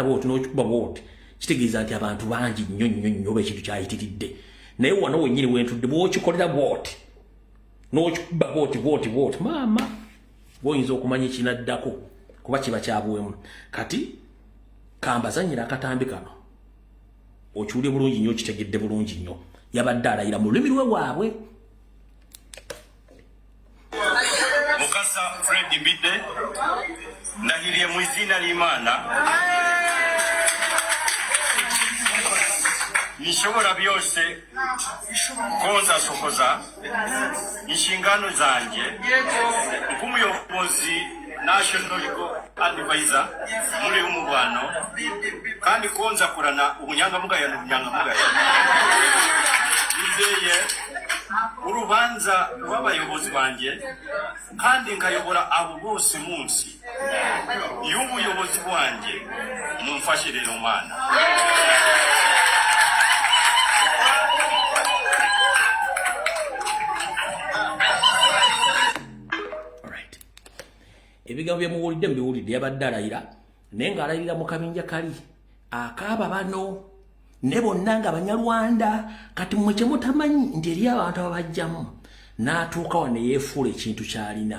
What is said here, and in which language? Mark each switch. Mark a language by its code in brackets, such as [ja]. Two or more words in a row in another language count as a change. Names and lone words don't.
[lg] bwoti n'okikuba bwoti kitegeeza nti abantu bangi nnyo oba ekintu kyayitiridde naye wano wennyini wentudde bw'okikolera bwoti n'okikuba bwoti maama bw'oyinza okumanya ekinaddako kuba kiba kyabwemu kati kambazanyira akatambi kano okiwulye bulungi nnyo okitegedde bulungi nnyo yabadde alayira mu lulimi lwe waabwe. [rw] Mukasa Fred Mbidde ndahiriye mu izina ly'Imana nishobora byose konza sokoza inshingano zanjye nk'umuyobozi [en] National Legal Advisor [rw] muri umubano kandi konza kurana ubunyangamugayo n'ubunyangamugayo nizeye urubanza rw'abayobozi banjye kandi nkayobora abo bose munsi y'ubuyobozi bwanjye mumfashe rero Mana. [lg] Ebigambo byemuwulidde mbiwulidde yabadde alayira naye ng'alayirira mu kabinja kali akaaba bano ne bonna nga Banyarwanda kati mmwe kye mutamanyi nti eri abantu ababajjamu n'atuuka wano yeefuula ekintu ky'alina.